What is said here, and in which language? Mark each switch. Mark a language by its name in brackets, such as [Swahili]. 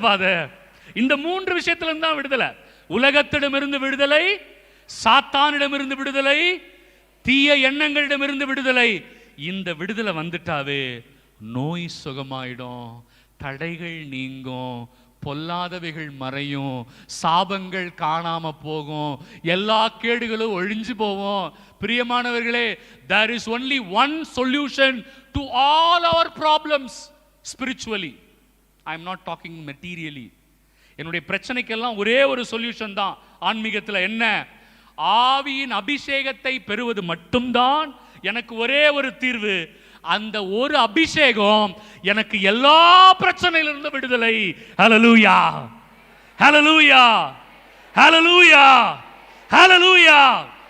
[Tamil] Father இந்த 3 விஷயத்திலிருந்து தான் விடுதலை. உலகத்திடமிருந்து விடுதலை, சாத்தானிடமிருந்து விடுதலை, தீய எண்ணங்களிடமிருந்து விடுதலை. இந்த விடுதலை வந்துட்டாவே நோய் சுகமாயிடும், தடைகள் நீங்கும், பொல்லாதவைகள் மறையும், சாபங்கள் காணாம போகும், எல்லா கேடுகளும் ஒழிஞ்சு போவோம். [English] பிரியமானவர்களே, there is only one solution to all our problems spiritually. I am not talking materially. [Tamil] என்னுடைய பிரச்சனைக்கெல்லாம் ஒரே ஒரு சொல்யூஷன் தான் ஆன்மீகத்தில். என்ன? ஆவியின் அபிஷேகத்தை பெறுவது மட்டும்தான் எனக்கு ஒரே ஒரு தீர்வு. அந்த ஒரு அபிஷேகம் எனக்கு எல்லா பிரச்சனையிலிருந்து விடுதலை. ஹல்லேலூயா, ஹல்லேலூயா, ஹல்லேலூயா, ஹல்லேலூயா.